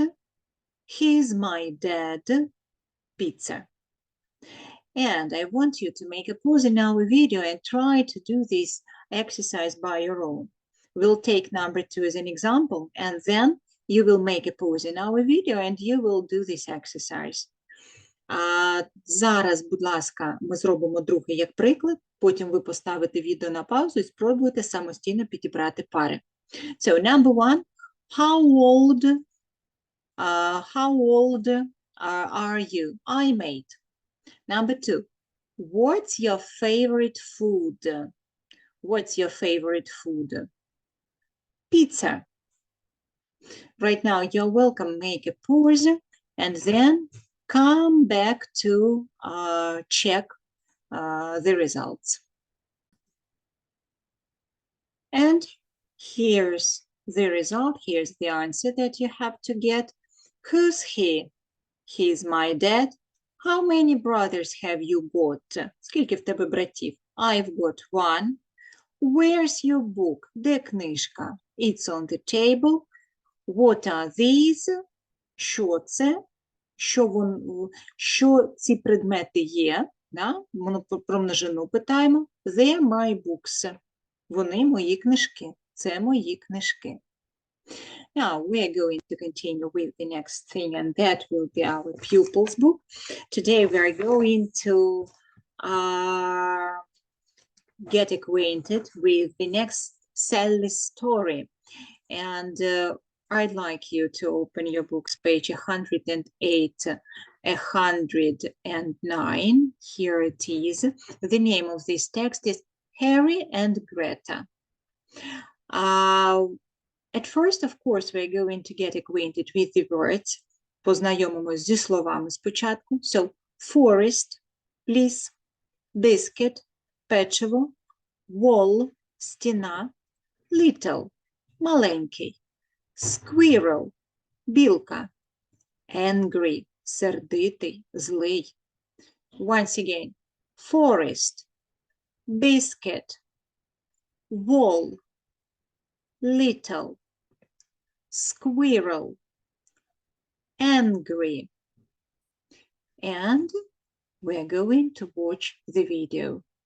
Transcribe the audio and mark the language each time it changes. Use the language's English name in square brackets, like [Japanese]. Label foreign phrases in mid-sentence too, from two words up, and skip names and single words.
[English] He's my dad. Pizza. And I want you to make a pause in our video and try to do this exercise by your own. We'll take number 2 as an example, and then you will make a pause in our video and you will do this exercise. [Ukrainian] Зараз, будь ласка, ми зробимо другий як приклад, потім ви поставите відео на паузу і спробуєте самостійно підібрати пари. [English] So, number one, how old are you? I'm 8. Number two, what's your favorite food? What's your favorite food? Pizza. Right now, you're welcome. Make a pause and then come back to check the results. And here's the result. Here's the answer that you have to get. Who's he? He's my dad. How many brothers have you got? [Ukrainian] Скільки в тебе братів? [English] I've got one. Where's your book? [Ukrainian] Де книжка? [English] It's on the table. What are these? [Ukrainian] Що це? Що ці предмети є? Да? Ми про множину питаємо. [English] They're my books. [Ukrainian] Вони мої книжки. Це мої книжки. [English] Now, we are going to continue with the next thing, and that will be our pupil's book. Today, we are going to get acquainted with the next Sally story. And I'd like you to open your books, page 108, 109. Here it is. The name of this text is Harry and Greta. At first, of course, we're going to get acquainted with the words. [Ukrainian] Познайомимось зі словами спочатку. [English] So, forest, ліс, biscuit, печиво, wall, стіна, little, маленький, squirrel, білка, angry, [Ukrainian] сердитий, злий. [English] Once again, forest, biscuit, wall, little, squirrel, angry. And we're going to watch the video.